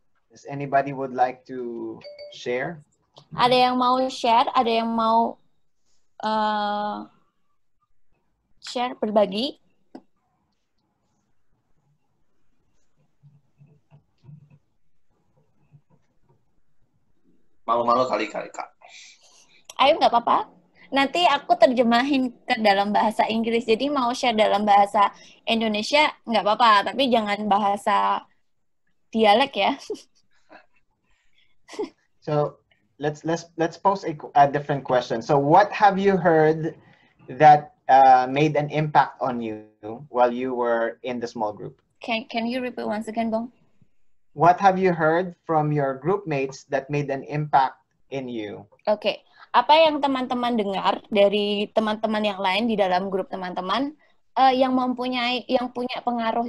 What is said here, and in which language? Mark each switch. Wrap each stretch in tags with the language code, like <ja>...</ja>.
<en>Does anybody would like to share?</en> <id>Ada yang mau share? Ada yang mau share, berbagi? Malu-malu kali Kak. Ayo, nggak apa-apa. Nanti aku terjemahin ke dalam bahasa Inggris. Jadi mau share dalam bahasa Indonesia nggak apa-apa, tapi jangan bahasa dialek ya.</id> <en>So let's pose a different question. So what have you heard that made an impact on you while you were in the small group? Can you repeat once again, Bong? What have you heard from your group mates that made an impact in you?</en> <id>Oke. Apa yang teman-teman dengar dari teman-teman yang lain di dalam grup teman-teman yang punya pengaruh?</id>